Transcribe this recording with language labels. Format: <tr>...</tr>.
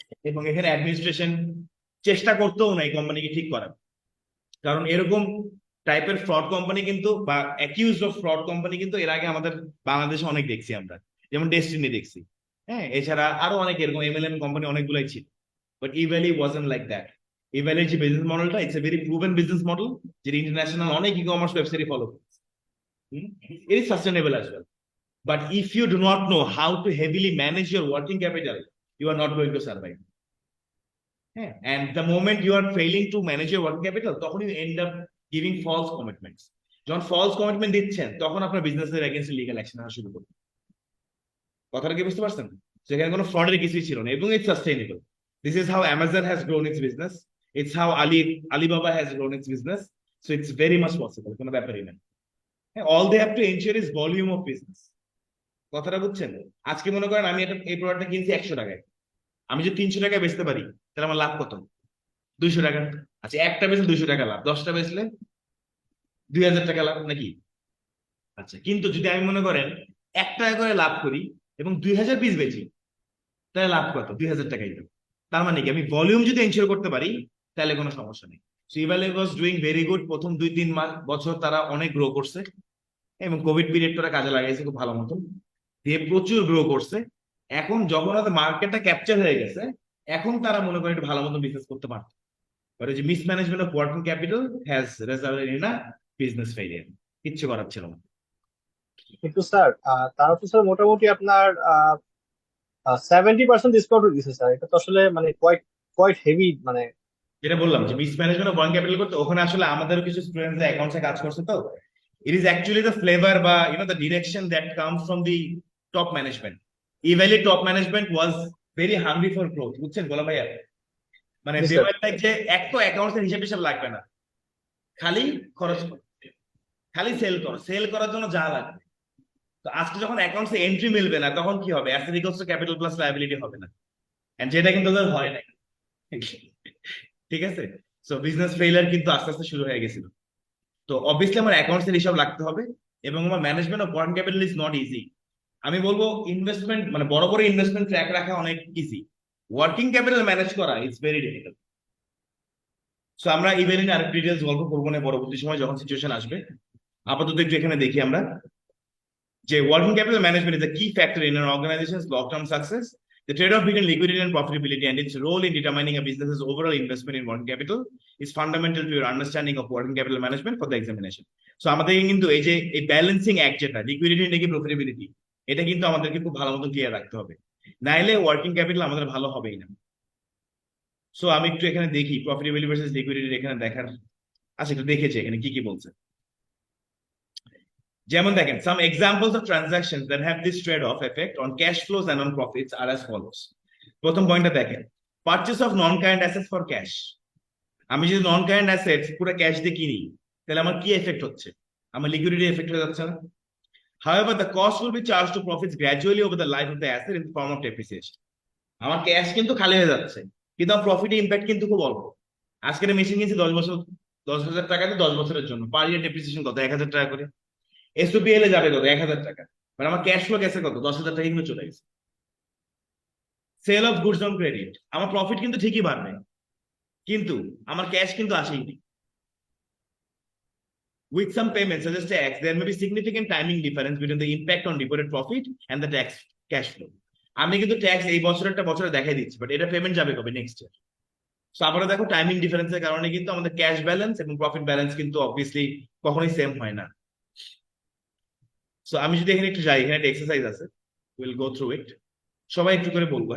<bn>এবং এখানে অ্যাডমিনিস্ট্রেশন চেষ্টা করতেও না এই কোম্পানিকে ঠিক করার, কারণ এরকম টাইপের ফ্রড কোম্পানি কিন্তু বা অ্যাকিউজড অফ ফ্রড কোম্পানি কিন্তু এর আগে আমাদের বাংলাদেশে অনেক দেখছি আমরা, যেমন ডেস্টিনি দেখছি, হ্যাঁ, এছাড়া আরো অনেক এরকম এমএলএম কোম্পানি অনেকগুলাই ছিল।</bn> <en>But Evaly wasn't like that.</en> <bn>ইভ্যালির যে বিজনেস মডেলটা</bn> <en>it's a very proven business model,</en> <bn>যেটা ইন্টারন্যাশনাল অনেক ই কমার্স ওয়েবসাইট ফলো করছে।</bn> <en>It is sustainable as well. But if you do not know how to heavily manage your working capital, you are not going to survive. And the moment you are failing to manage your working capital, তখন you end up giving false commitments.</en> <bn>যখন false commitment দিচ্ছেন, তখন আপনার বিজনেসের against legal action আসা শুরু করবে। কথাটা কি বুঝতে পারছেন? সেখানে কোনো ফ্রডের কিছুই ছিল না এবং</bn> <en>It's sustainable. This is how Amazon has grown its business. It's how Alibaba has grown its business. So it's very much possible.</en> <bn>কোনো ব্যাপারই না।</bn> <en>All they have to ensure is volume of business.</en> <bn>কথাটা বুঝছেন? আজকে মনে করেন আমি এই প্রোডাক্টটা কিনছি 100 টাকায়, আমি যদি 300 টাকায় বেচতে পারি তাহলে আমার লাভ কত? 200 টাকা। আচ্ছা, একটা বেচলে 200 টাকা লাভ, 10টা বেচলে 2000 টাকা লাভ নাকি? আচ্ছা, কিন্তু যদি আমি মনে করেন 1 টাকা করে লাভ করি এবং 2000 পিস বেচি, তাহলে লাভ কত? 2000 টাকাই তো। তার মানে কি, আমি ভলিউম যদি এনশিওর করতে পারি তাহলে কোনো সমস্যা নেই।</bn> <en>So Evaly was doing very good.</en> <bn>প্রথম 2-3 বছর তারা অনেক গ্রো করছে এবং কোভিড পিরিয়ড তারা কাজে লাগাইছে খুব ভালো মতন, দিয়ে প্রচুর গ্রো করছে। এখন যখন মার্কেটটা ক্যাপচার হয়ে গেছে, এখন তারা মনে করে একটু ভালো মতন বিজনেস করতে পারত।</bn> <en>But যে mismanagement of working capital has resulted in a business failure.</en> <bn>কিচ্ছু করার ছিল না। কিন্তু স্যার তারা তো স্যার মোটামুটি আপনার 70% ডিসকাউন্ট দিচ্ছে স্যার। এটা তো আসলে মানে কোয়াইট কোয়াইট হেভি মানে। যেটা বললাম যে মিসম্যানেজমেন্ট অফ ওয়ার্কিং ক্যাপিটাল করতে, ওখানে আসলে আমাদেরও কিছু স্টুডেন্টস অ্যাকাউন্টসে কাজ করছে।</bn> <en>তো it is actually the flavor বা the direction that comes from the top management. Evaluate top management was very hungry for growth.</en> <bn>বুঝছেন গোলাম ভাইয়া? মানে</bn> <en>Yes, they sir. were like</en> <bn>যে এক তো অ্যাকাউন্টসের হিসাব লাগবে না, খালি খরচ করো, খালি সেল করার জন্য যা লাগবে। তো আজকে যখন অ্যাকাউন্টসে এন্ট্রি মিলবে না, তখন কি হবে? Asset equals to capital plus liability হবে না, এন্ড যেটা কিন্তু ওদের হয় না। ঠিক আছে? সো বিজনেস ফেইলিয়ার কিন্তু আস্তে আস্তে শুরু হয়ে গেছিল। তো অবভিয়াসলি আমার অ্যাকাউন্টস এর হিসাব রাখতে হবে এবং আমার management of working capital is not easy. আমি বলবো ইনভেস্টমেন্ট মানে বড় বড় ইনভেস্টমেন্ট ট্র্যাক রাখা অনেক ইজি, ওয়ার্কিং ক্যাপিটাল ম্যানেজ করা</bn> <en>It's very difficult.</en> <bn>সো আমরা ইভেন আর ডিটেইলস গল্প করবো না পরবর্তী সময় যখন সিচুয়েশন আসবে। আপাতত একটু এখানে দেখি আমরা যে</bn> <en>Working capital management is a key factor in an organisation's long term success. The trade-off between liquidity and profitability and its role in determining a business's overall investment in working capital is fundamental to your understanding of working capital management for the examination.</en> <bn>So আমাদের কিন্তু এই যে এই balancing act যেটা liquidity নাকি profitability, এটা কিন্তু আমাদেরকে খুব ভালো মতো ক্লিয়ার রাখতে হবে, নাইলে ওয়ার্কিং ক্যাপিটাল আমাদের ভালো হবেই না। সো আমি একটু এখানে দেখি প্রফিটেবিলিটি ভার্সেস লিকুইডিটি এখানে দেখার। আচ্ছা, একটু দেখেছি এখানে কি কি বলছে।</bn> <en>যেমন দেখেন, some examples of transactions that have this trade-off effect on cash flows and on profits are as follows.</en> <bn>প্রথম পয়েন্টটা দেখেন, purchase of non current assets for cash. আমি যদি নন কারেন্ট অ্যাসেটস পুরো ক্যাশ দিয়ে কিনি, তাহলে আমার কি এফেক্ট হচ্ছে? আমার লিকুইডিটি এফেক্ট হয়ে যাচ্ছে না?</bn> <en>However, the cost will be charged to profits gradually over the life of the asset in the form of depreciation.</en> <bn>আমার ক্যাশ কিন্তু খালি হয়ে যাচ্ছে, কিন্তু আমার প্রফিটে ইম্প্যাক্ট কিন্তু খুব অল্প। আজকের মেশিন কিনছি 10 বছর, 10,000 টাকাতে 10 বছরের জন্য, পার ইয়ার ডেপ্রিসিয়েশন কত? 1,000 টাকা করে। এসওপিএল এ যাবে কত? 1,000 টাকা। মানে আমার ক্যাশ ফ্লো গেছে কত? 10,000 টাকা কিন্তু চলে গেছে। Sell of goods on credit, আমার প্রফিট কিন্তু ঠিকই বাড়বে, কিন্তু আমার ক্যাশ কিন্তু আসেইনি।</bn> <en>With some payments such as tax, there may be significant timing difference between the impact on reported profit and the tax cash flow.</en> <bn>আমি কিন্তু ট্যাক্স এই বছরেরটা বছরে দেখাই দিচ্ছি, বাট এটা পেমেন্ট যাবে কবে? Next year. সো আমরা দেখো টাইমিং ডিফারেন্সের কারণে কিন্তু আমাদের ক্যাশ ব্যালেন্স এবং প্রফিট ব্যালেন্স কিন্তু অবভিয়াসলি কখনোই সেম হয় না। সো আমি যদি এখানে একটু যাই, এখানে একটা এক্সারসাইজ আছে,</bn> <en>will go through it,</en> <bn>সবাই একটু করে বলবো।</bn>